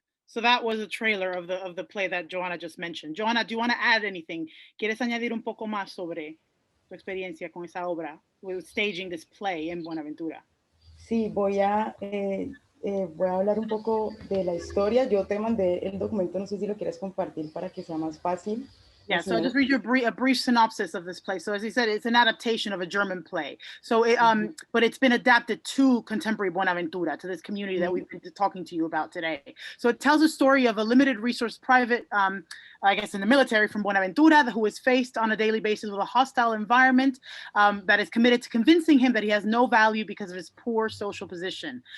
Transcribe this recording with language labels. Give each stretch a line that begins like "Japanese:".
English: So that was a trailer of the play that Joanna just mentioned. Joanna, do you want to add anything?
Spanish: ¿Quieres añadir un poco más sobre tu experiencia con esa obra,
English: with staging this play
Spanish: en Buenaventura? Sí, voy a hablar un poco de la historia. Yo te mandé el documento, no sé si lo quieres compartir para que sea más fácil.
English: Yeah, so I'll just read you a brief synopsis of this play. So as he said, it's an adaptation of a German play. So, but it's been adapted to contemporary Buenaventura, to this community that we've been talking to you about today. So it tells a story of a limited resource private, I guess in the military from Buenaventura, who is faced on a daily basis with a hostile environment that is committed to convincing him that he has no value because of his poor social position.